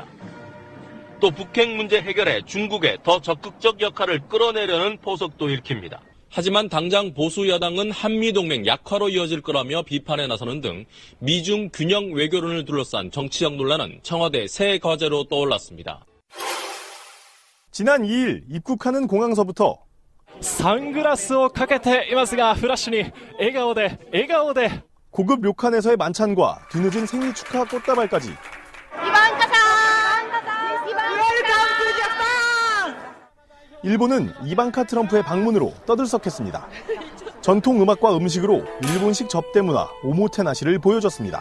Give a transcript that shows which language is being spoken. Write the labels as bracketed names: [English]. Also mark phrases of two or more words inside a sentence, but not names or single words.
[Korean] 또 북핵 문제 해결에 중국의 더 적극적 역할을 끌어내려는 포석도 읽힙니다. 하지만 당장 보수 여당은 한미동맹 약화로 이어질 거라며 비판에 나서는 등 미중 균형 외교론을 둘러싼 정치적 논란은 청와대 새 과제로 떠올랐습니다. 지난 2일 입국하는 공항서부터 [Japanese] サングラスをかけていますが、フラッシュに笑顔で [Korean] 고급 료칸에서의 만찬과 뒤늦은 생일 축하 꽃다발까지 일본은 이방카 트럼프의 방문으로 떠들썩했습니다. 전통 음악과 음식으로 일본식 접대 문화 오모테나시를 보여줬습니다.